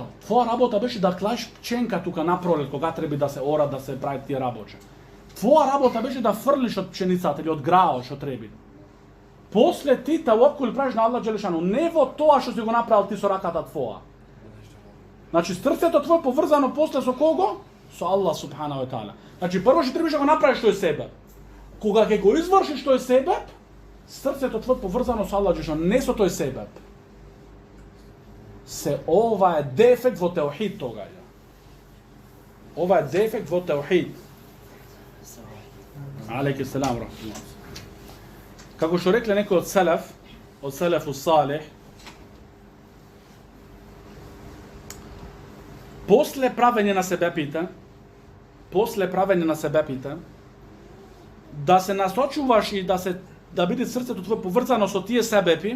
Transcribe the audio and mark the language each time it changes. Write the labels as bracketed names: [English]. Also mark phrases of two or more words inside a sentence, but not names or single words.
[Macedonian] Твоја работа беше да клаш пченка тука напролет, кога треба да се ора, да се прави тие работи. Твоја работа беше да фрлиш од пченицата или од грао што треба. После ти тавакул правиш на Аллах Джелешану, не во тоа што си го направил ти со раката твоја. Значи срцето твое поврзано после со кого? Со Аллах [Arabic] سبحانه وتعالى. [Macedonian] Значи прво што требаш да го направиш тој себеп. Кога ќе го извршиш тој себеп, срцето твое поврзано со Аллах Джелешану, не со тој себеп. Ова е дефект во теухид тогаѓа. Ова е дефект во теухид. [Arabic] عليكم السلام رحمة الله. [Macedonian] Како што рекле некој од [Arabic] السلف الصالح, [Macedonian] после правење на себепите, да се насочуваш и да биде срцето твое поврзано со тие себепи.